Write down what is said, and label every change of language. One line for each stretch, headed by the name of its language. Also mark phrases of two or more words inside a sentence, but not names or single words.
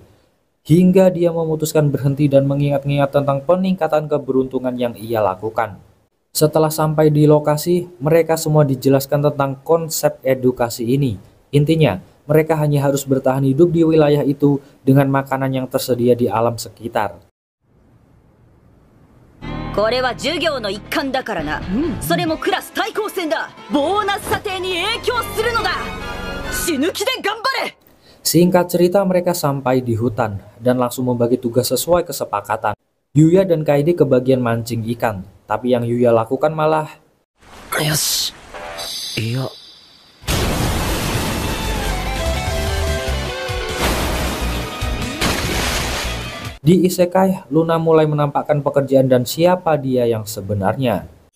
Indonesian: Hingga dia memutuskan berhenti dan mengingat-ingat tentang peningkatan keberuntungan yang ia lakukan. Setelah sampai di lokasi, mereka semua dijelaskan tentang konsep edukasi ini. Intinya, mereka hanya harus bertahan hidup di wilayah itu dengan makanan yang tersedia di alam sekitar.
Japanese: これは授業の一環だからな。それもクラス対抗戦だ。ボーナス査定に影響するのだ。死ぬ気で頑張れ。
Indonesian: Singkat cerita, mereka sampai di hutan dan langsung membagi tugas sesuai kesepakatan. Yuya dan Kaede kebagian mancing ikan, tapi yang Yuya lakukan malah...
Japanese: よし。いや.
Indonesian: Di Isekai, Luna mulai menampakkan pekerjaan dan siapa dia yang sebenarnya.